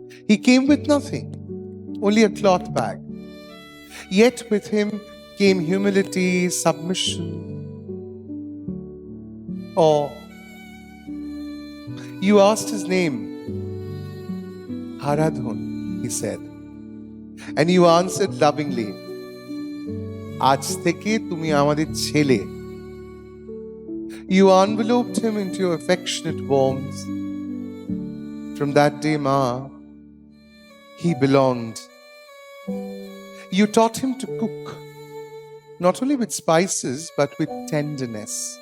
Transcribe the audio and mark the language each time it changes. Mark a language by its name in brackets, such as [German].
[English] He came with nothing, only a cloth bag. Yet with him came humility, submission, awe. You asked his name, Haradhun, he said. And you answered lovingly, [Bangla] আজ থেকে তুমি আমাদের ছেলে. [English] You enveloped him into your affectionate warmth. From that day, Ma, he belonged. You taught him to cook, not only with spices, but with tenderness.